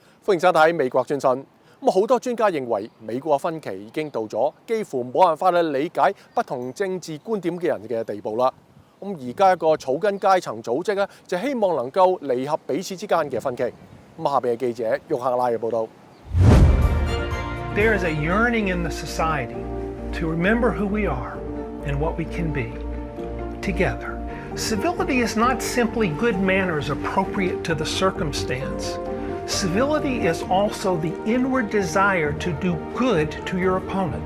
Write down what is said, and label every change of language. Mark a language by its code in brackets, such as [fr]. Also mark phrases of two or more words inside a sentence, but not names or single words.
[yue] 歡迎收睇美國專訊。好多專家認為美國分歧已經到咗幾乎冇辦法去理解不同政治觀點嘅人嘅地步啦。而家一個草根階層組織咧，就希望能夠彌合彼此之間嘅分歧。下邊嘅記者沃克拉嘅報導。 [en] There is a yearning in the society to remember who we are and what we can be together. Civility is not simply good manners appropriate to the circumstance. Civility is also the inward desire to do good to your opponent.